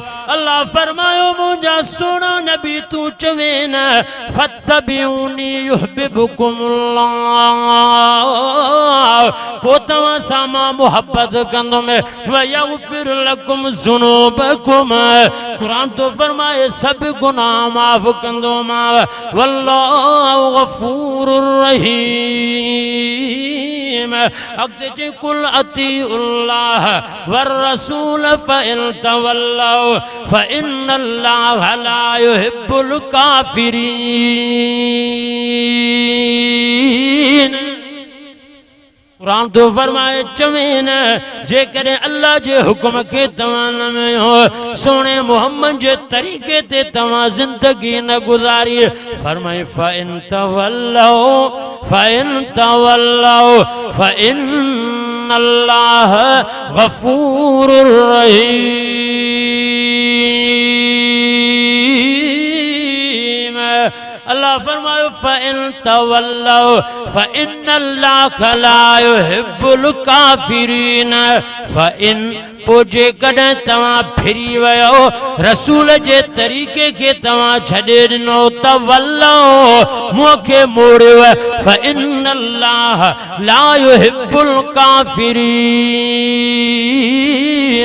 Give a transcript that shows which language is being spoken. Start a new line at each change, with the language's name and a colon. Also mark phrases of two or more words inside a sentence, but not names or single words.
Sindhi: अल्लाह फरमायो मुंहिंजा सोना नबी तूं चवे न
Arabic: فاتبعوني يحببكم الله
Sindhi: पोइ तव्हां सां मां मोहब्बत कंदुमि
Arabic: ويغفر لكم ذنوبكم
Sindhi: क़ुरान तो फरमाए सभु गुनाह माफ़ कंदोमांव
Arabic: والله غفور رحيم.
Sindhi: अॻिते चई
Arabic: قل أطيعوا الله والرسول فإن تولوا فإن الله لا يحب الكافرين.
Sindhi: कुरान तो फरमाए चवे न जेकॾहिं अल्लाह जे हुक्म खे तव्हां न मञो सोने मोहम्मद जे तरीक़े ते तव्हां ज़िंदगी न गुज़ारी फरमाए
Arabic: فإن تولوا فإن الله غفور رحيم.
Sindhi: अल्लाह फरमायो
Arabic: فإن تولوا فإن الله لا يحب الكافرين.
Sindhi: फ़इन पोइ जेकॾहिं तव्हां फिरी वियो रसूल जे तरीक़े खे तव्हां छॾे ॾिनो तवल्लौ मुंहं खे मोड़ियो
Arabic: فإن الله لا يحب الكافرين.